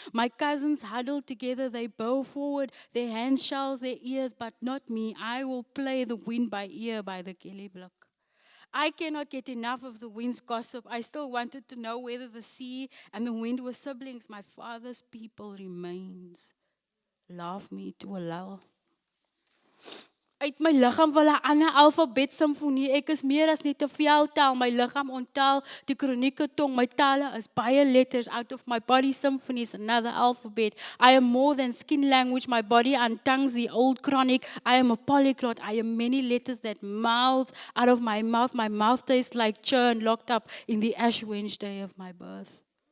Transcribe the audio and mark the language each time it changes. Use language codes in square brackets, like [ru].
[en] My cousins huddle together. They bow forward. Their hands shells their ears, but not me. I will play the wind by ear by the Kelly block. I cannot get enough of the wind's gossip. I still wanted to know whether the sea and the wind were siblings. My father's people remains. Laugh me to a lull. [af] Uit my lichaam wil 'n ander alfabet simfonie. Ek is meer as net 'n veldtaal. My lichaam onttaal die kronieke tong. My tale is baie letters. [en] Out of my body symphony is another alphabet. I am more than skin language. My body untongues the old chronic. I am a polyglot. I am many letters that mouths out of my mouth. My mouth tastes like churn locked up in the ash Wednesday of my birth.